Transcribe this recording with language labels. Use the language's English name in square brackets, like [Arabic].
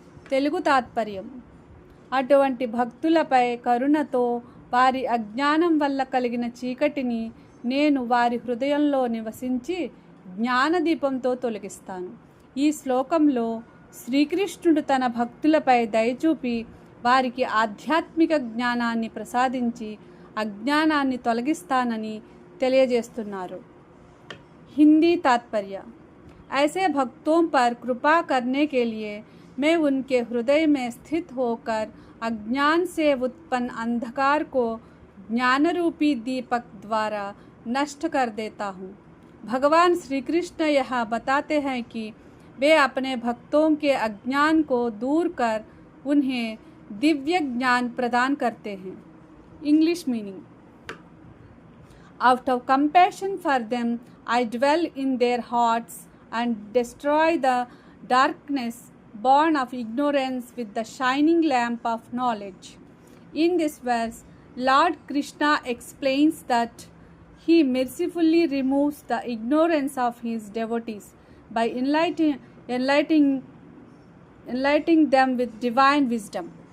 [Telugu] తెలుగు తాత్పర్యం: అటువంటి భక్తులపై కరుణతో వారి అజ్ఞానం వల్ల కలిగిన చీకటిని నేను వారి హృదయంలో నివసించి జ్ఞానదీపంతో తొలగిస్తాను. ఈ శ్లోకంలో శ్రీకృష్ణుడు తన భక్తులపై దయచూపి వారికి ఆధ్యాత్మిక జ్ఞానాన్ని ప్రసాదించి అజ్ఞానాన్ని తొలగిస్తానని తెలియజేస్తున్నారు. హిందీ తాత్పర్య: [Hindi] ऐसे भक्तों पर कृपा करने के लिए मैं उनके हृदय में स्थित होकर अज्ञान से उत्पन्न अंधकार को ज्ञानरूपी दीपक द्वारा नष्ट कर देता हूँ. भगवान श्री कृष्ण यह बताते हैं कि वे अपने भक्तों के अज्ञान को दूर कर उन्हें दिव्य ज्ञान प्रदान करते हैं. [English] English meaning: out of compassion for them I dwell in their hearts and destroy the darkness born of ignorance with the shining lamp of knowledge. In this verse, Lord Krishna explains that he mercifully removes the ignorance of his devotees by enlightening them with divine wisdom.